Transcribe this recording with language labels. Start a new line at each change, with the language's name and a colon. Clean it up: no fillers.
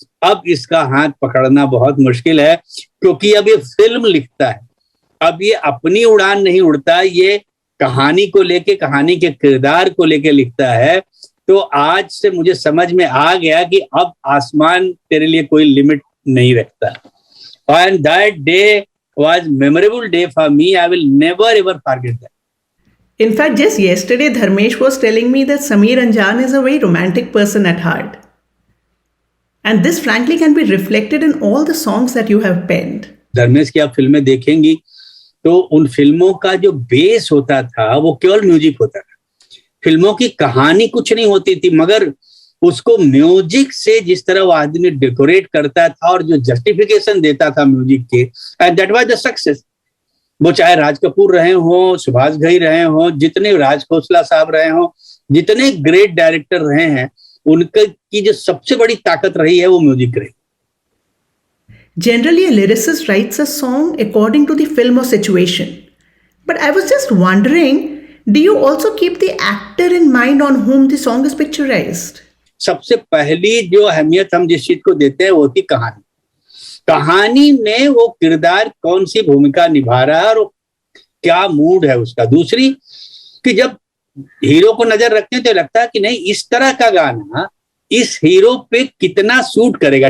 Hindi: अब इसका हाथ पकड़ना बहुत मुश्किल है, क्योंकि अब ये फिल्म लिखता है, अब ये अपनी उड़ान नहीं उड़ता, ये कहानी को लेके, कहानी के किरदार को लेके लिखता है। तो आज से मुझे समझ में आ गया कि अब आसमान तेरे लिए कोई लिमिट नहीं रखता.
English: And that day was memorable day for me. I will never ever forget that. In fact, just yesterday, Dharmesh was telling me that Sameer Anjan is a very romantic person at heart. And this, frankly, can be reflected in all the songs that you have penned.
Hindi: Dharmesh की आप फिल्में देखेंगी तो उन फिल्मों का जो base होता था वो केवल म्यूजिक होता था. फिल्मों की कहानी कुछ नहीं होती थी, मगर उसको म्यूजिक से जिस तरह वो आदमी डेकोरेट करता था और जो जस्टिफिकेशन देता था म्यूजिक के,
English: And that was the success.
Hindi: वो चाहे राज कपूर रहे हो, सुभाष घई रहे हो, जितने राज खोसला साहब रहे हो, जितने ग्रेट डायरेक्टर रहे हैं, उनकी की जो सबसे बड़ी ताकत रही है वो म्यूजिक रही.
English: Generally, a lyricist writes a song according to the film or situation. But I was just wondering, do you also keep the actor in mind on whom the song is picturized?
Hindi: सबसे पहली जो अहमियत हम जिस चीज को देते हैं वो होती कहानी. कहानी में वो किरदार कौन सी भूमिका निभा रहा है और क्या मूड है उसका. दूसरी कि जब हीरो को नजर रखते हैं तो लगता है कि नहीं, इस तरह का गाना इस हीरो पे कितना सूट करेगा.